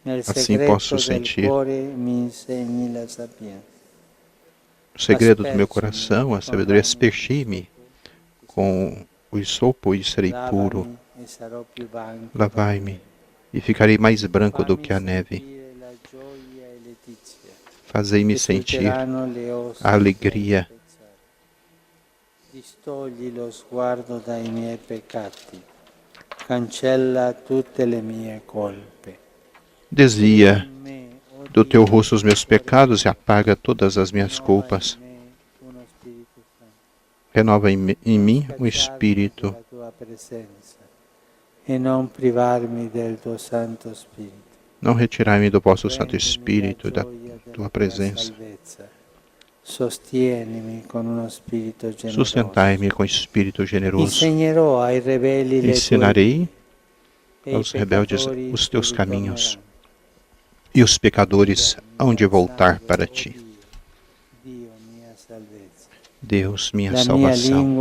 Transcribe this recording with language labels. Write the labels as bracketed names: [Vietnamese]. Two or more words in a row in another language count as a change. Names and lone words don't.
[Portuguese] Assim posso sentir o segredo do meu coração, a sabedoria. Aspergi-me com o isopo e serei puro. Lavai-me e ficarei mais branco do que a neve. Fazei-me sentir a alegria. [Italian] Distogli lo sguardo dai miei peccati, cancella tutte le mie colpe. [Portuguese] Desvia do teu rosto os meus pecados e apaga todas as minhas culpas. Renova em mim o espírito. [Italian] E non privarmi del tuo Santo Spirito. [Portuguese] Não retirai-me do vosso Santo Espírito e da tua presença. [Italian] Sostienimi con uno spirito generoso. [Portuguese] Sustentai-me com espírito generoso. [Italian] Insegnerò ai rebelli [Portuguese] Ensinarei aos rebeldes os teus caminhos, e os pecadores hão de voltar para ti. Deus, minha salvação.